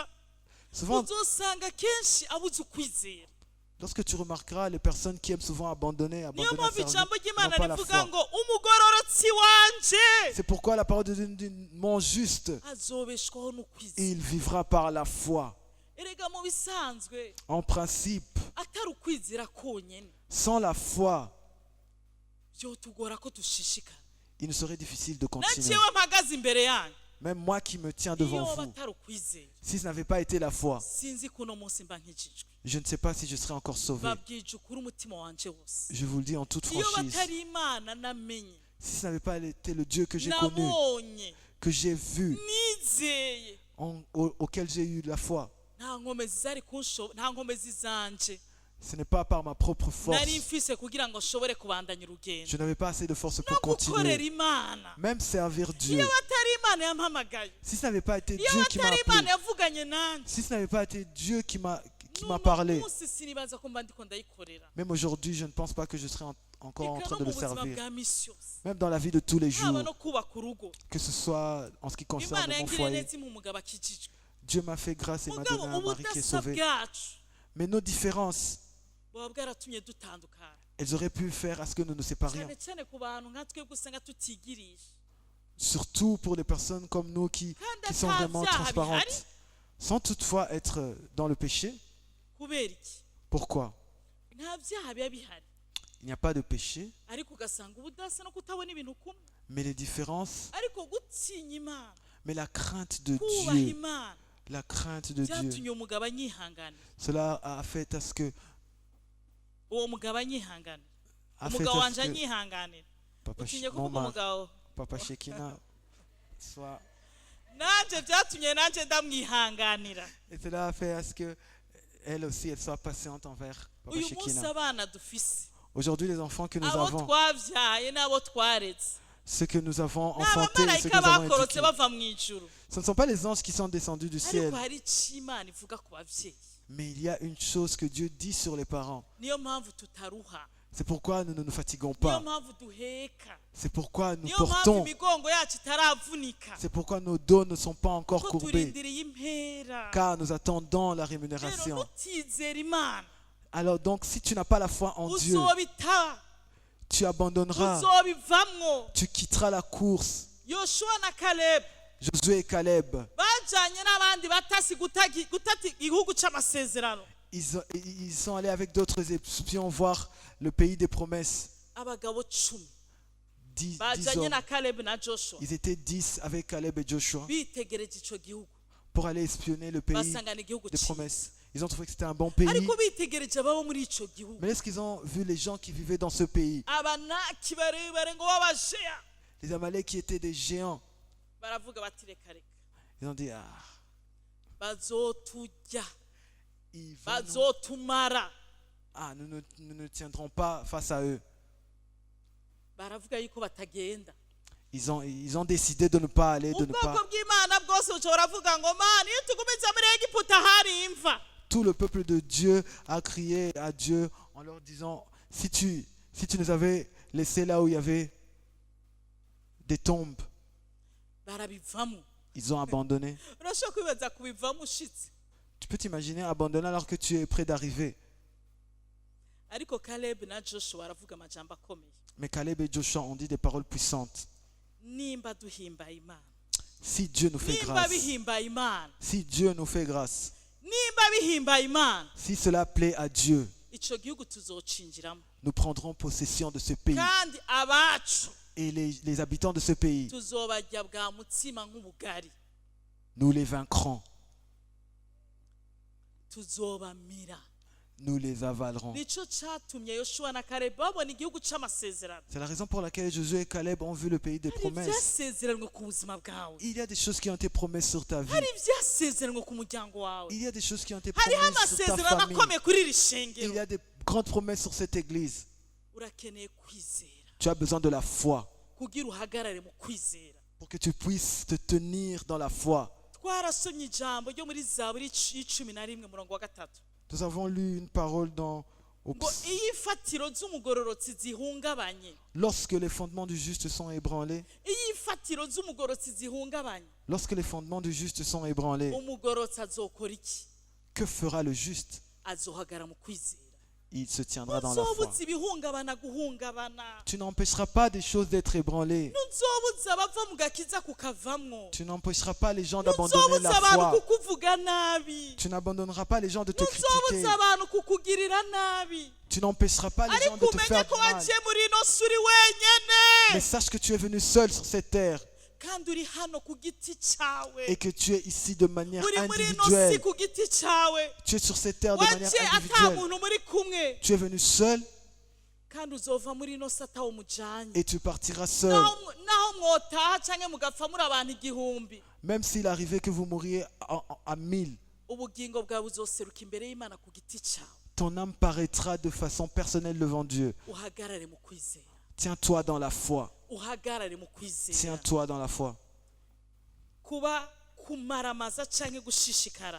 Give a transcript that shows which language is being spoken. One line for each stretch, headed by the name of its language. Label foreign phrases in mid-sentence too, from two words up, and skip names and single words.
French: Souvent,
Rundi: uzosanga kenshi abuze ukwizera.
French: lorsque tu remarqueras les personnes qui aiment souvent abandonner,
Rundi: Niyo
French: abandonner
Rundi: mpamvu
French: la
Rundi: ijambo
French: service, n'ont
Rundi: ry'Imana
French: pas la
Rundi: rivuga
French: foi.
Rundi: ngo umugororotsi wanje
French: C'est pourquoi la parole de Dieu dit, mon juste,
Rundi: azobeshwaho n'ukwizera.
French: il vivra par la foi.
Rundi: Erega mu bisanzwe
French: En principe,
Rundi: atari ukwizera konyene
French: sans la foi,
Rundi: vyotugora ko dushishikara.
French: il nous serait difficile de
Rundi: Na
French: continuer.
Rundi: jewe mpagaze imbere yanyu,
French: Même moi qui me tiens
Rundi: iyo
French: devant vous,
Rundi: batari ukwizera,
French: si ce n'avait pas été la foi,
Rundi: sinzi ko uno munsi mba nkijijwe.
French: je ne sais pas si je serais encore sauvé.
Rundi: Babwije ukuri umutima wanje wose.
French: Je vous le dis en toute
Rundi: Iyo
French: franchise.
Rundi: batari Imana namenye,
French: Si ce n'avait pas été le Dieu que j'ai connu,
Rundi: nabonye,
French: que j'ai vu,
Rundi: nizeye,
French: auquel j'ai eu la foi,
Rundi: nta nkomezi zari kunshobo, nta nkomezi zanje
French: ce n'est pas par ma propre force.
Rundi: nari mfise kugira ngo nshobore kubandanya urugendo
French: Je n'avais pas assez de force
Rundi: no
French: pour
Rundi: gukorera
French: continuer.
Rundi: Imana.
French: Même servir Dieu.
Rundi: Iyo batari Imana yampamagaye,
French: Si ce n'avait pas été
Rundi: iyo
French: Dieu qui m'a
Rundi: batari Imana
French: appelé,
Rundi: yavuganye nanje,
French: si ce n'avait pas été Dieu qui m'a
Rundi: n'uno
French: parlé,
Rundi: munsi sinibaza ko mba ndiko ndayikorera.
French: même aujourd'hui, je ne pense pas que je serais encore en
Rundi: Eka
French: train
Rundi: no
French: de
Rundi: mu
French: le
Rundi: buzima
French: servir.
Rundi: bwa misi yose,
French: Même dans la vie de tous les
Rundi: haba
French: jours,
Rundi: no kubaka urugo,
French: que ce soit en ce qui concerne
Rundi: Imana
French: mon
Rundi: yangiriye
French: foyer.
Rundi: neza impa umugabo akijijwe.
French: Dieu m'a fait grâce et m'a
Rundi: Mugabo
French: donné un mari qui est
Rundi: ubudasa
French: sauvé.
Rundi: bwacu
French: Mais nos différences,
Rundi: buba bwaratumye dutandukana,
French: elles auraient pu faire à ce que nous nous séparions.
Rundi: cyane cyane ku bantu nka twebwe usanga tutigirije,
French: Surtout pour les personnes comme nous qui sont vraiment transparentes, sans toutefois être dans le péché.
Rundi: kubera iki?
French: Pourquoi?
Rundi: Nta byaha biba bihari,
French: Il n'y a pas de péché,
Rundi: ariko ugasanga ubudasa no kutabona ibintu kumwe,
French: mais les différences,
Rundi: ariko gutinya Imana,
French: mais la crainte de
Rundi: kubaha
French: Dieu,
Rundi: Imana
French: la crainte de Dieu,
Rundi: byatumye umugabo anyihangana,
French: cela a fait à ce que,
Rundi: uwo mugabo anyihangana,
French: a fait
Rundi: umugabo
French: à
Rundi: wanje
French: ce que
Rundi: anyihanganira. Papa, Utinye
French: mon
Rundi: kuvuga
French: mari,
Rundi: umugabo,
French: Papa Shekina, soit.
Rundi: nanjye byatumye nanjye ndamwihanganira.
French: Et cela a fait à ce que elle aussi, elle soit patiente envers Papa
Rundi: uyu munsi
French: Shekina.
Rundi: abana dufise
French: Aujourd'hui, les enfants que nous
Rundi: abo
French: avons,
Rundi: twabyaye n'abo twaretse
French: ceux que nous avons
Rundi: ni
French: enfantés, ceux que
Rundi: abamarayika
French: nous avons
Rundi: bakorotse
French: éduqués,
Rundi: bava mu ijuru,
French: ce ne sont pas les anges qui sont descendus du ciel,
Rundi: ariko hari icyo Imana ivuga ku babyeyi.
French: mais il y a une chose que Dieu dit sur les parents.
Rundi: niyo mpamvu tutaruha,
French: C'est pourquoi nous ne nous fatiguons
Rundi: niyo
French: pas.
Rundi: mpamvu duheka,
French: C'est pourquoi nous
Rundi: niyo mpamvu
French: portons.
Rundi: imigongo yacu itaravunika,
French: C'est pourquoi nos dos ne sont pas encore
Rundi: ko
French: courbés.
Rundi: turindiriye impera.
French: Car nous attendons la
Rundi: rero
French: rémunération.
Rundi: nutizera Imana
French: Alors donc, si tu n'as pas la foi en Dieu,
Rundi: uzobita,
French: tu abandonneras.
Rundi: uzobivamwo.
French: Tu quitteras la course.
Rundi: Yoshua na Caleb
French: Josué et Caleb,
Rundi: bajanye n'abandi batasi gutati igihugu c'amasezerano.
French: ils sont allés avec d'autres espions voir le pays des promesses.
Rundi: Abagabo 10
French: 10
Rundi: bajanye
French: hommes.
Rundi: na Caleb na Joshua
French: Ils étaient 10 avec Caleb et Joshua
Rundi: bitegereje ico gihugu,
French: pour aller espionner le pays
Rundi: basangana igihugu
French: des
Rundi: cyiza.
French: promesses. Ils ont trouvé que c'était un bon pays.
Rundi: Ariko bitegereje ababo muri ico gihugu,
French: Mais lorsqu'ils ont vu les gens qui vivaient dans ce pays,
Rundi: abanaki barebare ngo babasheya,
French: les Amaleks qui étaient des géants,
Rundi: baravuga bati reka reka,
French: ils ont dit,
Rundi: bazoturya,
French: ils vont nous-
Rundi: bazotumara.
French: nous ne tiendrons pas face à eux.
Rundi: Baravuga yuko batagenda.
French: Ils ont décidé de ne pas aller, de ne
Rundi: ubwoko
French: pas.
Rundi: bw'Imana bwose bushobora kuvuga ngo mana iyo tugumiza muri Egiputa hari imva.
French: Tout le peuple de Dieu a crié à Dieu en leur disant, si tu nous avais laissés là où il y avait des tombes,
Rundi: Barabivamo.
French: ils ont abandonné.
Rundi: Urashobora kwibaza kubivamo ushitse.
French: Tu peux t'imaginer abandonner alors que tu es près d'arriver.
Rundi: Ariko Caleb na Joshua baravuga amajambo akomeye.
French: Mais Caleb et Joshua ont dit des paroles puissantes.
Rundi: Nimba duhimba Imana,
French: Si Dieu nous fait
Rundi: nimba
French: grâce,
Rundi: bihimba Imana,
French: si Dieu nous fait grâce,
Rundi: nimba bihimba Imana,
French: si cela plaît à Dieu,
Rundi: ico gihugu tuzocinjiramo,
French: nous prendrons possession de ce pays.
Rundi: kandi abacu
French: Et les habitants de ce pays,
Rundi: tuzobarya bwa mutsima nk'ubugari,
French: nous les vaincrons,
Rundi: tuzobamira.
French: nous les avalerons.
Rundi: Nico catumye Yoshua na Caleb babona igihugu c'amasezerano.
French: C'est la raison pour laquelle Josué et Caleb ont vu le pays des
Rundi: Hari
French: promesses.
Rundi: ivyasezeranywe ku buzima bwawe,
French: Il y a des choses qui ont été promises sur ta vie.
Rundi: hari ivyasezeranywe ku muryango wawe,
French: Il y a des choses qui ont été
Rundi: hariho
French: promises sur ta
Rundi: amasezerano
French: famille.
Rundi: akomeye kuri iri
French: Il
Rundi: shengero.
French: y a des grandes promesses sur cette église.
Rundi: Urakeneye kwizera
French: Tu as besoin de la foi
Rundi: kugira uhagarare mu kwizera.
French: pour que tu puisses te tenir dans la foi.
Rundi: Twarasomye ijambo ryo muri Zaburi 11 murongo wa 3
French: Nous avons lu une parole dans au
Rundi: ngo iyo ifatiro z'umugororotsi zihungabanye,
French: lorsque les fondements du juste sont ébranlés,
Rundi: iyo ifatiro z'umugororotsi zihungabanye,
French: lorsque les fondements du juste sont ébranlés,
Rundi: umugororotsi azokora iki?
French: que fera le juste?
Rundi: Azohagara mu kwizera.
French: Il se tiendra dans la foi.
Rundi: Ntuzobuza ibihungabana guhungabana,
French: Tu n'empêcheras pas des choses d'être ébranlées.
Rundi: ntuzobuza abava mu gakiza kukavamwo,
French: Tu n'empêcheras pas les gens d'abandonner
Rundi: ntuzobuza
French: la
Rundi: abantu
French: foi.
Rundi: kukuvuga nabi,
French: Tu n'abandonneras pas les gens de te critiquer.
Rundi: ntuzobuza abantu kukugirira nabi.
French: Tu n'empêcheras pas les gens
Rundi: Ariko
French: de te
Rundi: umenye
French: faire
Rundi: ko
French: du mal.
Rundi: waciye muri ino si uri
French: Mais
Rundi: wenyene,
French: sache que tu es venu seul sur cette terre
Rundi: kandi uri hano ku giti cyawe,
French: et que tu es ici de manière
Rundi: uri muri ino si
French: individuelle.
Rundi: ku giti cyawe,
French: Tu es sur cette terre de manière
Rundi: waciye ata
French: individuelle.
Rundi: muntu muri kumwe,
French: Tu es venu seul
Rundi: kandi uzova muri ino si atawumujanye.
French: et tu partiras seul.
Rundi: naho mwotaha canke mugapfa muri abantu igihumbi,
French: Même s'il arrivait que vous mouriez à 1000,
Rundi: ubugingo bwawe buzoseruka imbere y'Imana ku giti cyawe.
French: ton âme paraîtra de façon personnelle devant Dieu.
Rundi: Uhagarare mu kwizera,
French: Tiens-toi dans la foi.
Rundi: uhagarare mu kwizera.
French: Tiens-toi dans la foi.
Rundi: Kuba kumaramaza canke gushishikara